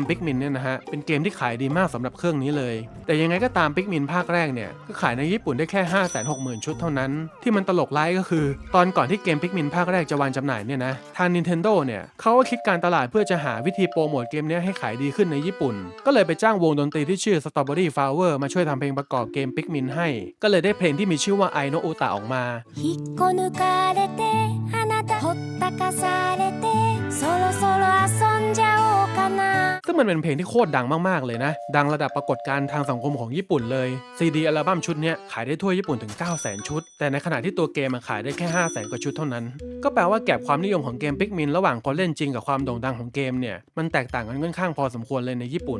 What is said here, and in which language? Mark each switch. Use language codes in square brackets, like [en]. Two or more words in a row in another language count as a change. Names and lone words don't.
[th] ปิกมินเนี่ยนะฮะเป็นเกมที่ขายดีมากสำหรับเครื่องนี้เลยแต่ยังไงก็ตามปิกมินภาคแรกเนี่ยก็ขายในญี่ปุ่นได้แค่ 560,000 ชุดเท่านั้นที่มันตลกร้ายก็คือตอนก่อนที่เกมปิกมินภาคแรกจะวางจำหน่ายเนี่ยนะทาง Nintendo เนี่ยเขาก็คิดการตลาดเพื่อจะหาวิธีโปรโมทเกมนี้ให้ขายดีขึ้นในญี่ปุ่นก็เลยไปจ้างวงดนตรีที่ชื่อ Strawberry Flower มาช่วยทำเพลงประกอบเกมปิกมินให้ก็เลยได้เพลงที่มีชื่อว่าไอโนอุตะออกมา [ja] ほったかされてそろそろ遊んじゃおうかな [th] ซึ่งมันเป็นเพลงที่โคตรดังมากๆเลยนะดังระดับปรากฏการณ์ทางสังคมของญี่ปุ่นเลยซีดีอัลบั้มชุดเนี้ยขายได้ทั่วญี่ปุ่นถึง 900,000 ชุดแต่ในขณะที่ตัวเกมขายได้แค่ 500,000 กว่าชุดเท่านั้นก็แปลว่าแก็บความนิยมของเกมปิกมินระหว่างคนเล่นจริงกับความโด่งดังของเกมเนี่ยมันแตกต่างกันค่อนข้างพอสมควรเลยในญี่ปุ่น